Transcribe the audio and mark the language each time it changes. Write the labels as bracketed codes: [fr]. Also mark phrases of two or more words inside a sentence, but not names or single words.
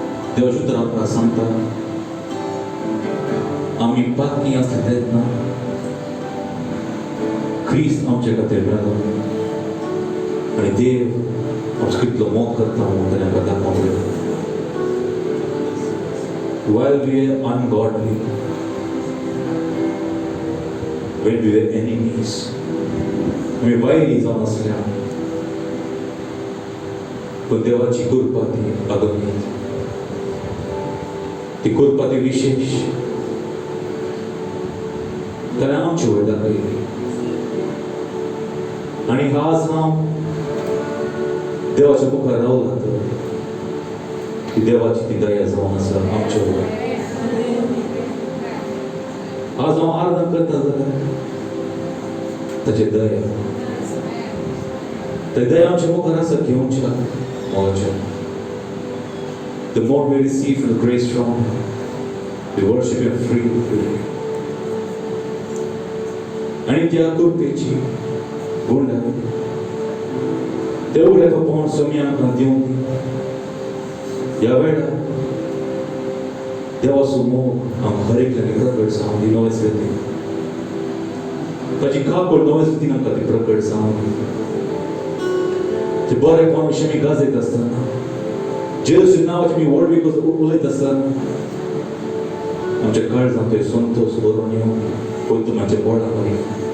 [pt] Deus ajuda a Santa. [kok] आम्ही पाकी असले आहेत ना, ख्रिस्त आमच्या खातीर मेलो आणि देव आमचो कितलो मोग करता म्हणून ताणें आमकां दाखोवलें. [en] While we were ungodly, when we were enemies, [kok] आम्ही वैरी जावन आसल्या, पण देवाची कृपा ती अगम्य, ती कृपा ती विशेष. ताणें आमची वयर दाखयली आणि आज हांव देवाच्या मुखार रावला की देवाची ती दया जावन आसा आमच्या वयर. आज हांव आराधना करता जाल्यार ताची दया, ती दया आमच्या मुखार आसा घेवच्या मोगाच्या. [en] The more we receive the grace from Him, we worship Him freely. [kok] आणि त्या कृपेची गुणगान तेवढे पावन स्वामी आमकां दिवंक ह्या वेळार देवाचो मोग आमकां हर एकल्यानी प्रकट जावं दी. नवे सृश्टीन ताची काकूळ नवे सृश्टीन आमकां ती प्रकट जावं दी. ते बरेपण विशीं आमी गाजयत आसतना, जेजूच्या नांवाचें आमी व्हड विकत उलयत आसतना आमच्या काळजांत थंय संतोश भरून येवं पळय तुमच्या बोर्डार मारी.